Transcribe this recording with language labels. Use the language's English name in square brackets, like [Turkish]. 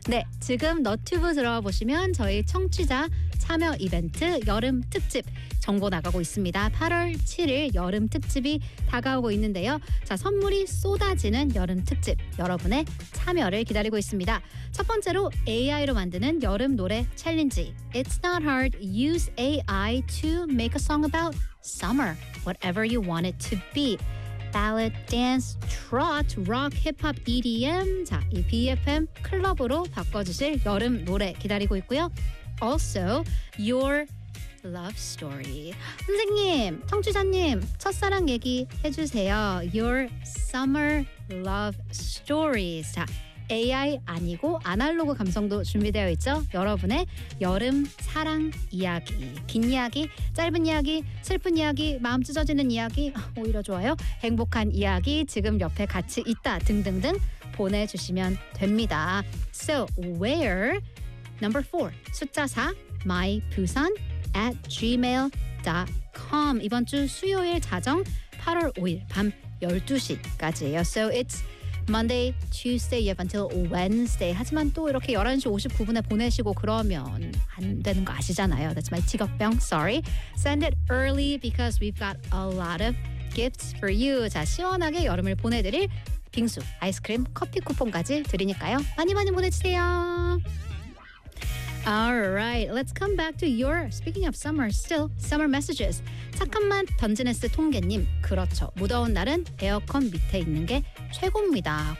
[Korean] 네, 지금 너튜브 들어보시면 저희 청취자 참여 이벤트 여름 특집 정보 나가고 있습니다. 8월 7일 여름 특집이 다가오고 있는데요. 자, 선물이 쏟아지는 여름 특집. 여러분의 참여를 기다리고 있습니다. 첫 번째로 AI로 만드는 여름 노래 챌린지. [English] It's not hard. Use AI to make a song about summer. Whatever you want it to be. Ballad, dance, trot, rock, hip-hop, EDM. [Korean] 자, 이 BFM 클럽으로 바꿔주실 여름 노래 기다리고 있고요. [English] Also, your love story. [Korean] 선생님, 청취자님, 첫사랑 얘기 해주세요. [English] Your summer love stories. [Korean] 자, AI 아니고 아날로그 감성도 준비되어 있죠. 여러분의 여름 사랑 이야기, 긴 이야기, 짧은 이야기, 슬픈 이야기, 마음 찢어지는 이야기, 오히려 좋아요. 행복한 이야기, 지금 옆에 같이 있다 등등등 보내주시면 됩니다. [English] So where? Number 4, [Korean] 숫자 4, [English] mybusan@gmail.com. [Korean] 이번 주 수요일 자정 8월 5일 밤 12시까지예요. [English] So it's Monday, Tuesday, you have until Wednesday. [Korean] 하지만 또 이렇게 11시 59분에 보내시고 그러면 안 되는 거 아시잖아요. [English] That's my 직업병, sorry. Send it early because we've got a lot of gifts for you. [Korean] 자, 시원하게 여름을 보내드릴 빙수, 아이스크림, 커피 쿠폰까지 드리니까요. 많이 많이 보내주세요. [English] Alright, let's come back to your, speaking of summer, still summer messages. [Korean] 착한맛 던지네스 통계님, 그렇죠. 무더운 날은 에어컨 밑에 있는 게 최고입니다.